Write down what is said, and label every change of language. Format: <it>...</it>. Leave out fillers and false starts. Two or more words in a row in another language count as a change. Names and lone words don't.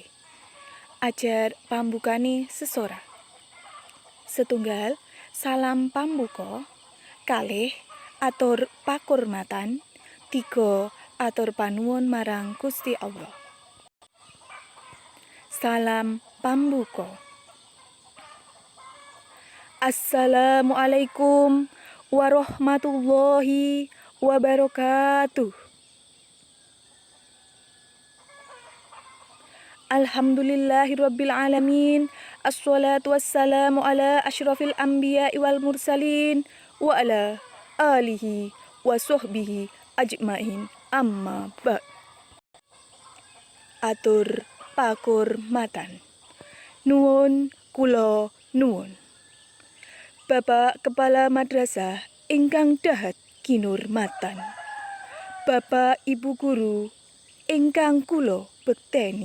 <jv>Ajar pambukane sesorah. Setunggal, salam pambuka. Kalih, atur pakurmatan. 3, atur panuwun marang Gusti Allah. Salam pambuka.</jv> <ar>السلام عليكم ورحمة الله وبركاته. الحمد لله رب العالمين. الصلاة والسلام على أشرف الأنبياء والمرسلين وعلى آله وصحبه أجمعين. أما بعد.</ar> <jv>Atur pakurmatan. Nuwun kula nuwun. Bapak Kepala Madrasah ingkang dahat kinurmatan. Bapak Ibu Guru ingkang kula bekteni.</jv>